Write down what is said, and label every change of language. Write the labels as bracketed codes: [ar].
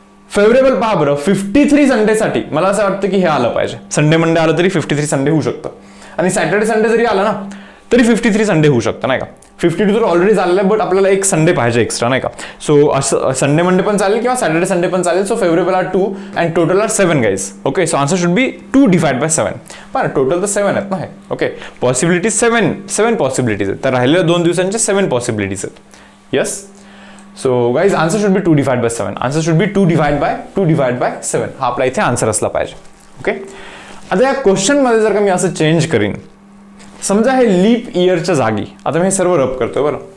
[mr] Favourable पहा बरं 53 Sunday साठी मला असं वाटतं की हे आलं पाहिजे. संडे मंडे आलं तरी 53 संडे होऊ शकतं आणि सॅटर्डे संडे जरी आलं ना तरी 53 संडे होऊ शकतं नाही का. 52 तर ऑलरेडी झालेलं आहे बट आपल्याला एक संडे पाहिजे एक्स्ट्रा नाही का. सो असं संडे मंडे पण चालेल किंवा सॅटर्डे संडे पण चालेल. [en] So favourable are 2 and total are 7 guys. Okay, so answer should be 2 divide by 7. [mr] पण टोटल तर 7 आहेत ना हे. ओके, पॉसिबिलिटीज 7 पॉसिबिलिटीज आहेत. तर राहिलेल्या 2 दिवसांचे 7 पॉसिबिलिटीज आहेत. [en] Yes, so guys answer should be 2 divide by 7. Answer should be 2 divide by 7. [mr] हा आपला इथे आन्सर असला पाहिजे. ओके, आता या क्वेश्चन मध्ये जर का मी असं चेंज करीन, समजा हे लीप इयरच्या जागी, आता मी हे सर्व रब करतोय बरं.